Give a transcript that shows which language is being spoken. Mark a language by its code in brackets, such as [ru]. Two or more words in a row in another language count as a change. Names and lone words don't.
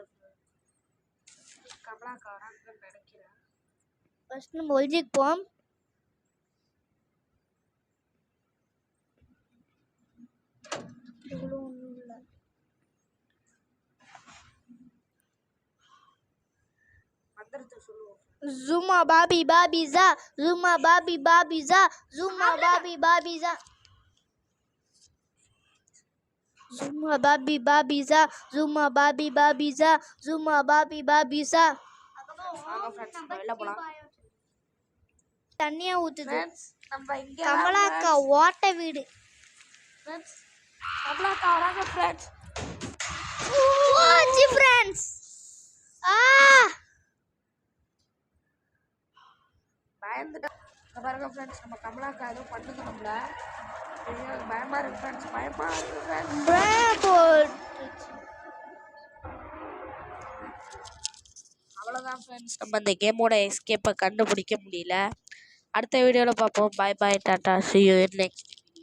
[ta] கமலாக்காரன்னு நினைக்கிறேன். ஃபர்ஸ்ட் நம்ம ஒழிஞ்சிக்குவோம். இவ்வளோ ஒன்றும் இல்லை. மந்திரத்தை சொல்லுவோம். Zuma babi babi za. Zuma babi babi za. Zuma babi babi za. Zuma babi babi za. Zuma babi babi za. Zuma babi babi za. தண்ணியா ஊத்துது. கமலாக்கா ஓட்ட வீடு. கமலாக்கா வராங்க ஃப்ரெண்ட்ஸ். ஓச்சி ஃப்ரெண்ட்ஸ். பயந்துட்டா பாருங்க ஃப்ரெண்ட்ஸ். நம்ம கமலாக்கா எதுவும் பண்ணுது நம்மள. பயமா இருக்கு ஃப்ரெண்ட்ஸ். பயமா இருக்கு ஃப்ரெண்ட்ஸ். அவ்வளோதான் ஃப்ரெண்ட்ஸ். நம்ம இந்த கேமோட எஸ்கேப்பை கண்டுபிடிக்க முடியல. அடுத்த வீடியோவில் பார்ப்போம். [en] bye bye [ta] டாட்டா. [en] see you in next